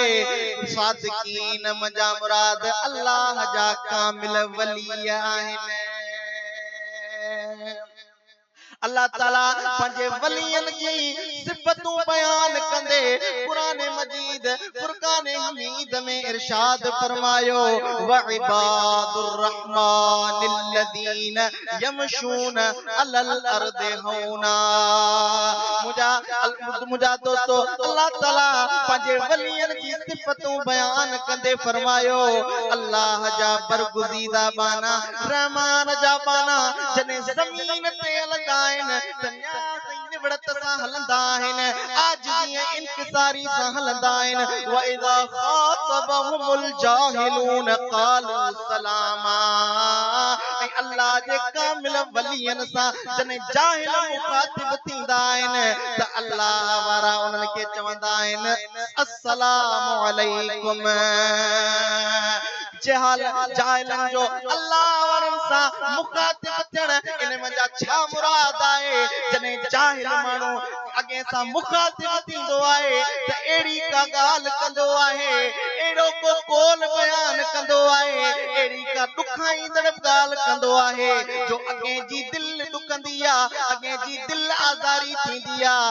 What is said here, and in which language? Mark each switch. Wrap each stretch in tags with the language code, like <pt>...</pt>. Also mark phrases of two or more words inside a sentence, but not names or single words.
<sd>सादिकीन मुंहिंजा मुराद अल्लाह जा कामिल वली आहिनि। अल्लाह ताला पंहिंजे वलियन जी सिफ़तूं बयान कंदे कुरान मजीद फुरकान हमीद में इरशाद फरमायो</sd> <ar>وعباد الرحمن الذين يمشون على الأرض هونا.</ar> <sd>मुझा दोस्तों अल्लाह ताला पंहिंजे वलियन जी सिफ़तूं बयान कंदे फरमायो अल्लाह जा बरगुज़ीदा बाना, रहमान जा बाना जने ज़मीन ते लॻा निवड़त सां हलंदा आहिनि, आजिज़ी ऐं इंकिसारी सां हलंदा आहिनि।</sd> <ar>وإذا خاطبهم الجاهلون قالوا سلاما,</ar> <sd>ऐं अल्लाह जे कामिल वलियन सां जने जाहिल मुखातिब थींदा आहिनि त अल्लाह वारा उन्हनि खे चवंदा आहिनि</sd> <ar>السلام عليكم.</ar> <sd>जाहिलन जो अल्लाह वारनि सां मुखातिब थियण इन मंझा छा मुराद आहे? जॾहिं जाहिल माण्हू अॻे सां मुखातिब थींदो आहे त अहिड़ी का ॻाल्हि कंदो आहे, अहिड़ो को कौल बयान कंदो आहे, अहिड़ी का ॾुखाईंदड़ ॻाल्हि कंदो आहे जो अॻे जी दिलि ॾुकंदी आहे, अॻे जी दिलि आज़ारी थींदी आहे।</sd>